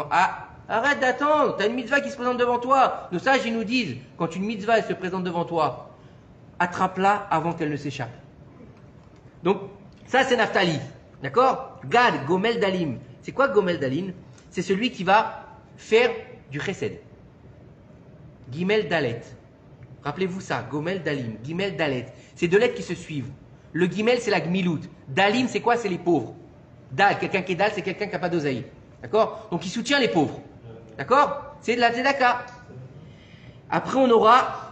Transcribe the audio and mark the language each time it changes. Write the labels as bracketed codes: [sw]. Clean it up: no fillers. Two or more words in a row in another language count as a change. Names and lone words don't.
[fr] Ah, arrête d'attendre, tu as une mitzvah qui se présente devant toi. Nos sages, ils nous disent, quand une mitzvah, elle se présente devant toi, attrape-la avant qu'elle ne s'échappe. Donc, ça c'est Naphtali, d'accord? Gad, [he] גומל דלים. [fr] C'est quoi [he] גומל דלים? [fr] C'est celui qui va faire du chesed. [he] גימל דלת. [fr] Rappelez-vous ça, [he] גומל דלים, גימל דלת. [fr] C'est deux lettres qui se suivent. Le Gimel, c'est la Gmilout. Dalim, c'est quoi? C'est les pauvres. Dal, quelqu'un qui est Dal, c'est quelqu'un qui n'a pas d'oseille. D'accord? Donc il soutient les pauvres. D'accord? C'est de la Tzedaka. Après, on aura.